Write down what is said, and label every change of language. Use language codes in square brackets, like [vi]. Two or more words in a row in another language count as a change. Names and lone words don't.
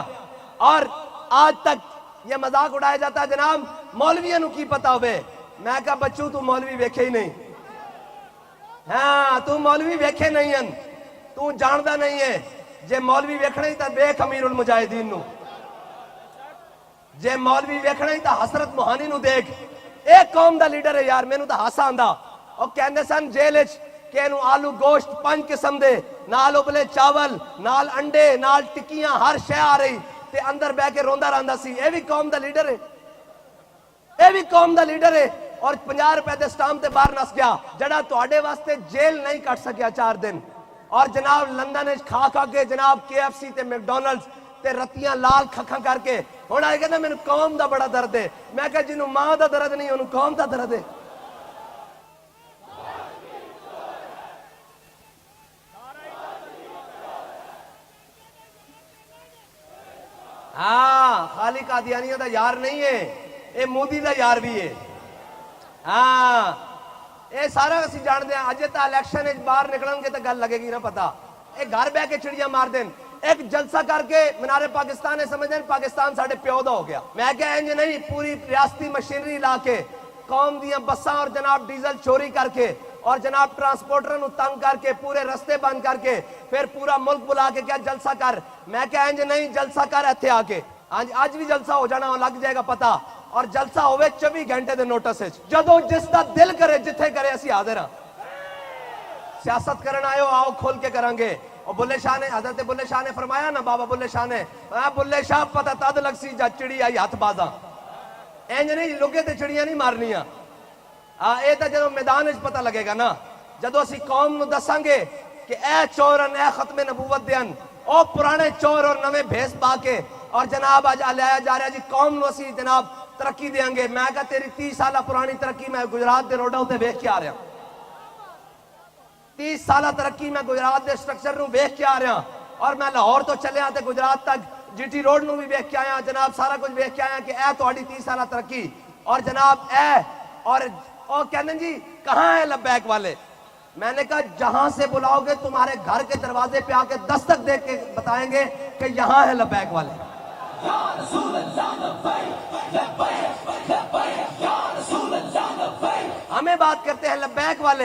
[pa] اور آج تک یہ مذاق اڑایا جاتا ہے جناب مولویوں نو کی پتا ہوئے. میں کہا بچوں تو مولوی ویکھے ہی نہیں. ہاں تو مولوی ویکھے نہیں ہیں, تو جاندہ نہیں ہے. جے مولوی ویکھنا ہی تا دیکھ امیر المجاہدین نو, جے مولوی ویکھنا ہی تا حسرت موہانی نو دیکھ. ایک قوم دا لیڈر ہے یار, میں نو تا ہاسا آندہ. اور کہندے سن جیلچ کہ انو آلو گوشت 5 قسم دے, نال ابلے چاول, نال انڈے, نال ٹکیاں, ہر شے آ رہی تے اندر بہ کے روندہ رہندا سی. اے بھی قوم دا لیڈر ہے, اے بھی قوم دا لیڈر ہے. اور 50 روپے دے سٹامپ تے باہر نس گیا, جڑا تواڈے واسطے جیل نہیں کٹ سکیا 4 دن. اور جناب لندن کھا کھا کے جناب KFC تے میکڈونلڈز تے رتیاں لال کھکھاں کر کے ہن آئے کہندا مینوں قوم دا بڑا درد ہے. میں کہا جنوں ماں دا درد نہیں اونوں قوم دا درد ہے. ہاں خالی قادیانیہ دا یار نہیں ہے, اے مودی دا یار بھی ہے. ہاں اے سارا اسی جان دیا. اجے تا الیکشن وچ باہر نکلن گے تے گل لگے گی نا پتا. اے گھر بہ کے چڑیاں مار دین. ایک جلسہ کر کے مینار پاکستان سمجھیں پاکستان ساڑھے پیو دا ہو گیا. میں کہا انج نہیں, پوری ریاستی مشینری لا کے قوم دیاں بساں اور جناب ڈیزل چوری کر کے اور جناب ٹرانسپورٹر نو تنگ کر کے پورے رستے بند کر کے پھر پورا ملک بلا کے کیا جلسہ کر. میں کہا انج نہیں, جلسہ کر ایتھے آ کے. آج بھی جلسہ ہو جانا, لگ جائے گا پتا. اور جلسہ ہوئے 24 گھنٹے دے نوٹس ہے. جدو جس دا دل کرے جتھے کرے اسی حاضر ہاں. سیاست کرن آئے ہو آؤ کھول کے کریں گے. اور بلے شاہ نے, حضرت بلے شاہ نے فرمایا نا, بابا بلے شاہ نے, بلے شاہ پتہ تد لگ سی جا چڑی آئی ہاتھ بازاں. اینج نہیں لوگے تے چڑیاں نہیں مارنیاں. اے تا جدو میدان وچ پتہ لگے گا نا, جدو اسی قوم نو دساں گے کہ اے چورن, اے ختم نبوت دیان, او پرانے چور اور نویں بھیس پا کے اور جناب آج آیا جا رہا جی قوم نو اسی جناب ترقی دیاں گے. میں کہا تیری 30 سالہ پرانی ترقی میں گجرات دے روڈوں تے ویکھ کے آ رہا. [ur] 30 سال ترقی میں گجرات کے سٹرکچر [pa] ਨੂੰ ਵੇਖ ਕੇ ਆ ਰਿਹਾ ਔਰ ਮੈਂ ਲਾਹੌਰ ਤੋਂ ਚੱਲਿਆ ਤੇ ਗੁਜਰਾਤ ਤੱਕ जीटी रोड ਨੂੰ ਵੀ ਵੇਖ ਕੇ ਆਇਆ जनाब सारा कुछ ਵੇਖ ਕੇ आया कि ਇਹ ਤੁਹਾਡੀ 30 ਸਾਲ तरक्की [ur] اور جناب اور کہنے جی کہاں ہے لبیک والے. میں نے کہا جہاں سے بلاؤ گے تمہارے گھر کے دروازے پہ آ کے دستک دے کے بتائیں گے کہ یہاں ہے لبیک والے. ہمیں بات کرتے ہیں لبیک والے.